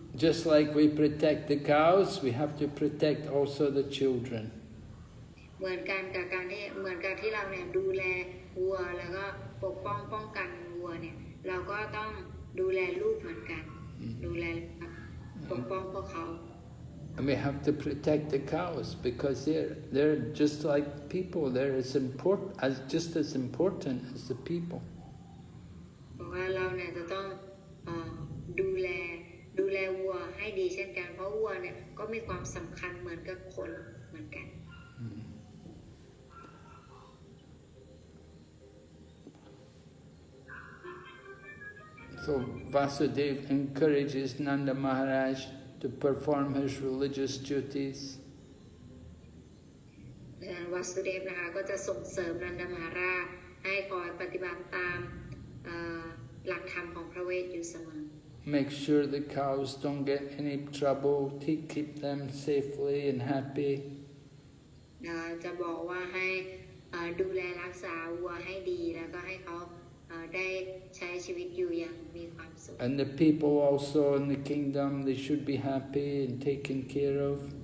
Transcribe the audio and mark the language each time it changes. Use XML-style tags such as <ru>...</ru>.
<en>Just like we protect the cows, we have to protect also the children.</en> <th>เหมือนกันกับที่เราเนี่ยดูแลวัวแล้วก็ปกป้องกันวัวเนี่ยเราก็ต้องดูแลลูกเหมือนกันดูแลปกป้องพวกเขา</th> <en>And we have to protect the cows because they're just like people. They're just as important as the people.</en> <th>เพราะว่าเราเนี่ยจะต้องดูแลวัวให้ดีเช่นกันเพราะวัวเนี่ยก็มีความสำคัญเหมือนกับคนเหมือนกัน So</th> <en>Vasudeva encourages Nanda Maharaj to perform his religious duties.</en> <th>วาสุเดฟนะคะก็จะส่งเสริมนันดามหาราชให้คอยปฏิบัติตามหลักธรรมของพระเวทอยู่เสมอ</th> <en>Make sure the cows don't get any trouble, keep them safely and happy.</en> <th>จะบอกว่าให้ดูแลรักษาวัวให้ดีแล้วก็ให้เขาได้ใช้ชีวิตอยู่อย่างมีความสุข</th> <en>And the people also in the kingdom, they should be happy and taken care of.</en>